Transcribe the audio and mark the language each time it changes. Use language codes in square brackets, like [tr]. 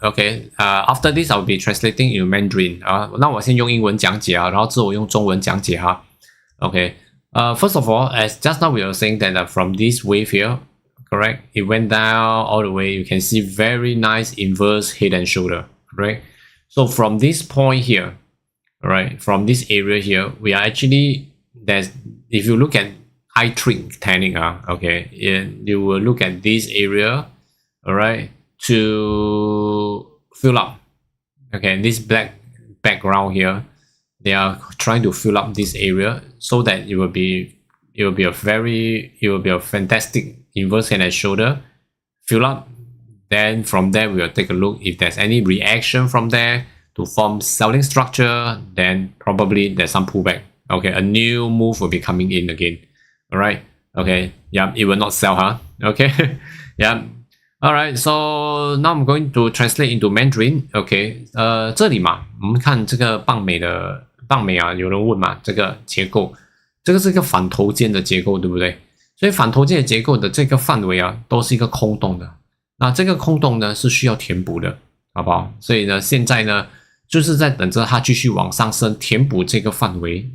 [en] Okay, after this I'll be translating in Mandarin. [zh] 那我先用英文讲解啊，然后之后我用中文讲解哈。 [en] Okay, first of all, as just now we were saying that from this wave here, correct, it went down all the way. You can see very nice inverse head and shoulder, correct. So from this point here, all right, from this area here, we are actually, there's, if you look at high trick technique, okay, you will look at this area, all right, to fill up, okay, this black background here, they are trying to fill up this area so that it will be a fantastic inverse head and shoulder fill up. Then from there we will take a look if there's any reaction from there to form selling structure, then probably there's some pullback. Okay, a new move will be coming in again. All right, okay, yeah, it will not sell, huh? Okay, yeah. All right, so now I'm going to translate into Mandarin. [zh] Okay, 这里嘛，我们看这个棒美啊，有人问嘛，这个结构，这个是一个反头肩的结构，对不对？所以反头肩的结构的这个范围啊，都是一个空洞的。那这个空洞呢是需要填补的，好不好？所以呢，现在呢就是在等着它继续往上升，填补这个范围。